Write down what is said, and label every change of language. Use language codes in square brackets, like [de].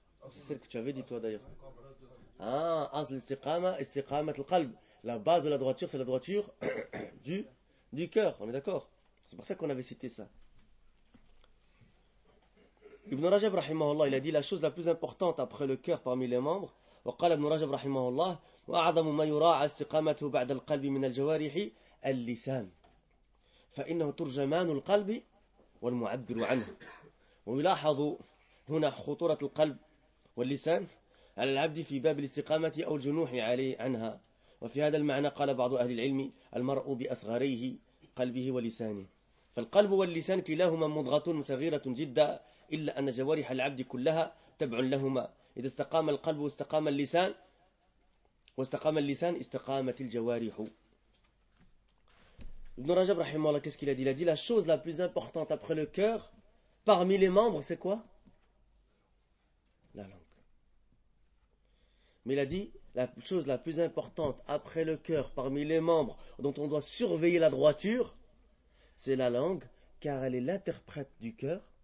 [fr] C'est celle que tu avais dit toi d'ailleurs. Ah, as l'istiqama, istiqamat al-qalb. La base de la droiture, c'est la droiture du cœur. On est d'accord? C'est pour ça qu'on avait cité ça. Ibn Rajab, rahimahullah, il a dit la chose la plus importante après le cœur parmi les membres. [ar] وقال ابن رجب رحمه الله وأعظم ما يراعى استقامته بعد القلب من الجوارح اللسان فإنه ترجمان القلب والمعبر عنه ويلاحظ هنا خطورة القلب واللسان على العبد في باب الاستقامة أو الجنوح عليه عنها وفي هذا المعنى قال بعض أهل العلم المرء بأصغريه قلبه ولسانه فالقلب واللسان كلاهما مضغة صغيرة جدا إلا أن جوارح العبد كلها تبع لهما إذا استقام القلب واستقام اللسان واستقام اللسان استقامت الجوارح. [fr] Ibn Rajab رحمه الله, qu'est-ce qu'il a dit? Il a dit la chose la plus importante après le cœur, parmi les membres, c'est quoi? La langue. Mais il a dit la chose la plus importante après le cœur, parmi les membres, dont on doit surveiller la droiture, c'est la langue, car elle est l'interprète du cœur